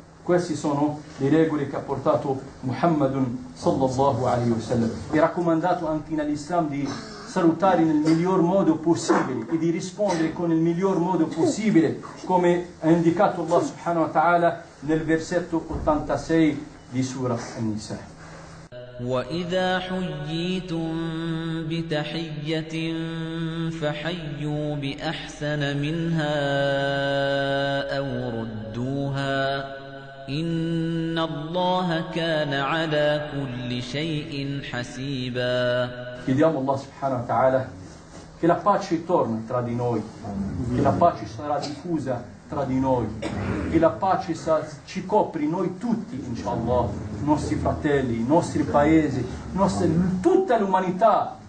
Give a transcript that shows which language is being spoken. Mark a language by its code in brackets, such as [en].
[it] Queste sono le regole che ha portato Muhammad sallallahu alayhi wa sallam. E raccomandato anche nell'Islam di salutare nel miglior modo possibile e di rispondere con il miglior modo possibile, come ha indicato Allah subhanahu wa ta'ala nel versetto 86 di Sura An-Nisa. [ar] وإذا حييتم بتحية فحيوا بأحسن منها أو ردوها إن الله كان على كل شيء حسيبا. [it] Chiediamo Allah subhanahu wa ta'ala che la pace torni tra di noi, che la pace sarà diffusa tra di noi, che la pace ci copri noi tutti, inshallah, nostri fratelli, i nostri paesi, tutta l'umanità.